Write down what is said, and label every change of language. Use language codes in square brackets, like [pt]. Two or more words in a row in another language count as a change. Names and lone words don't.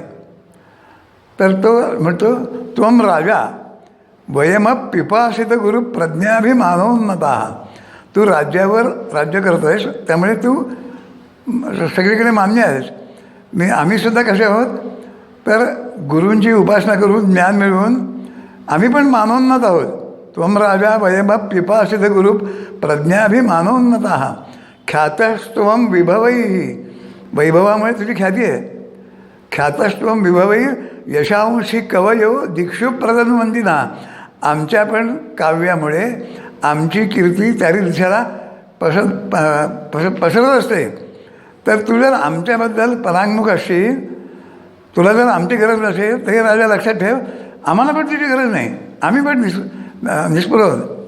[mr] तर तो म्हणतो, [sa] त्वम राजा वयमप पिपासित गुरु प्रज्ञाभिमानोन्नता. [mr] तू राज्य करतो आहेस, त्यामुळे तू सगळीकडे मान्य आहेस. आम्हीसुद्धा कसे आहोत तर गुरूंची उपासना करून ज्ञान मिळवून आम्ही पण मानोन्नत आहोत. [sa] त्वम राजा वयमप पिपासित गुरु प्रज्ञाभिमानोन्नता ख्यातस्त्वम विभवैः. [mr] वैभवामुळे तुझी ख्याती आहे. [sa] ख्यातस्त्वम विभवैः यशांशी कवयो दिक्षु प्रदन्वंदिना. [mr] आमच्या पण काव्यामुळे आमची कीर्ती चारी दिशेला पसरत असते. तर तू जर आमच्याबद्दल परांगमुख असशील, तुला जर आमची गरज नसेल तर हे राजा लक्षात ठेव, आम्हाला पण तुझी गरज नाही. आम्ही पण निष्पृह.